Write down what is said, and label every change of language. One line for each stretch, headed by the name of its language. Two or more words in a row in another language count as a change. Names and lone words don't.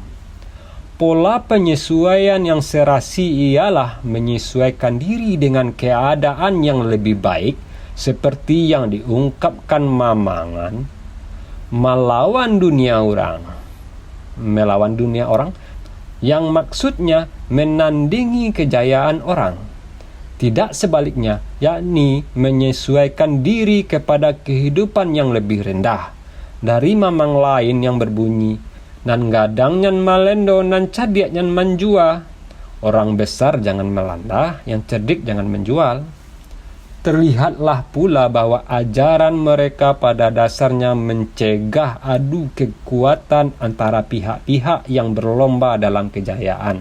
Indonesian: Pola penyesuaian yang serasi ialah menyesuaikan diri dengan keadaan yang lebih baik seperti yang diungkapkan Mamangan, melawan dunia orang yang maksudnya menandingi kejayaan orang. Tidak sebaliknya, yakni menyesuaikan diri kepada kehidupan yang lebih rendah. Dari mamang lain yang berbunyi,
Minangkabau: nan gadang nyan malendo nan cadiak nyan menjual.
Indonesian: Orang besar jangan melanda, yang cerdik jangan menjual. Terlihatlah pula bahwa ajaran mereka pada dasarnya mencegah adu kekuatan antara pihak-pihak yang berlomba dalam kejayaan.